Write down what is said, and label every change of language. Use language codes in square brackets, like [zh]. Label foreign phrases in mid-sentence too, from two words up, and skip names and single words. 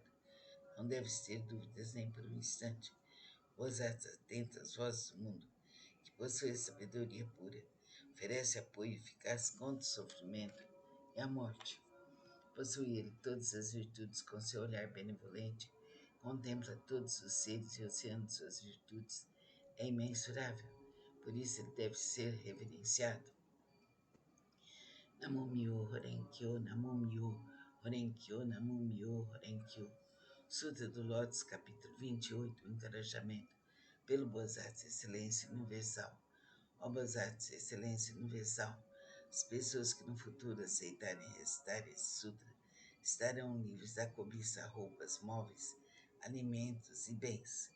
[pt] Não deves ter dúvidas nem por um instante. Bodhisattva atenta às vozes do mundo, que possui a sabedoria pura, oferece apoio eficaz contra o sofrimento e a morte. Possui ele todas as virtudes com seu olhar benevolente, contempla todos os seres e o oceano de suas virtudes é imensurável, por isso ele deve ser reverenciado. [ja] Namo Myo Horenkyo, Namo Myo Horenkyo, Namo Myo Horenkyo. [pt] Sutra do Lótus, capítulo 28, o encorajamento pelo Bodhisattva Excelência Universal. Ó Bodhisattva Excelência Universal, as pessoas que no futuro aceitarem recitar esse sutra estarão livres da cobiça a roupas, móveis, alimentos e bens.